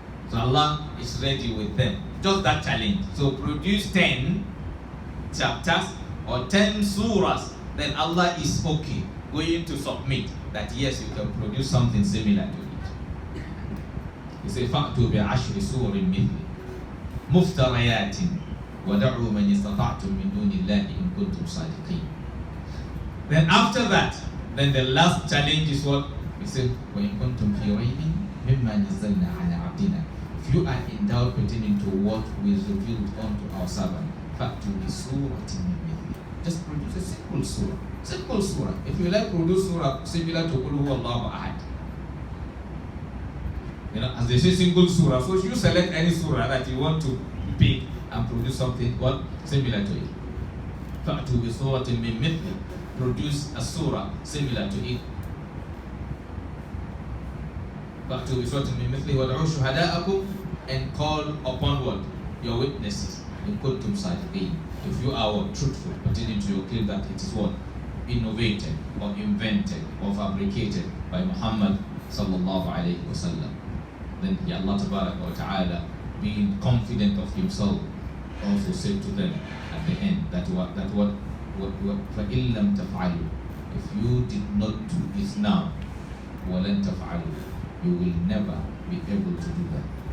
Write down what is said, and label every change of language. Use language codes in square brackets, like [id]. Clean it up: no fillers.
[en] So Allah is ready with them. Just that challenge. So produce 10 chapters or 10 surahs, then Allah is okay, going to submit that yes, you can produce something similar to it. He said, [ar] فَأْتُوا بِعَشْرِ سُورٍ مِثْلِ مُفْتَرَيَاتٍ وَدَعُوا مَنِ اسْتَطَعْتُم مِّن دُونِ اللَّهِ إِن كُنتُمْ صَادِقِينَ. [en] Then after that, then the last challenge is what? He said, [ar] وَإِن كُنتُمْ فِي رَيْبٍ مِمَّا نَزَّلْنَا عَلَىٰ عَبْدِنَا. [en] If you are in doubt pertaining to what we revealed unto our servant, [ar] فَأْتُوا بِسُورَةٍ مِّن مِثْلِهِ. [en] Just produce a simple surah. Simple surah. If you like, produce surah similar to Qul Huwallahu Ahad. As they say, single surah. So you select any surah that you want to pick and produce something what similar to it. [ar] فَأْتُوا بِسُورَةٍ مِّن مِثْلِهِ. [en] Produce a surah similar to it. [ar] فَأْتُوا بِسُورَةٍ مِّن مِثْلِهِ وَادْعُوا شُهَدَاءَكُمْ, [en] and call upon what? Your witnesses. [ar] إِن كُنتُمْ صَادِقِينَ. [en] If you are truthful pertaining to your claim that it is what? Innovated or invented or fabricated by Muhammad sallallahu alayhi wa sallam. Then Allah Ta'ala, being confident of himself, also said to them at the end that [ar] فَإِن لَمْ تَفْعَلُوا, [en] if you did not do this now, [ar] وَلَن تَفْعَلُوا, [en] you will never be able to do that.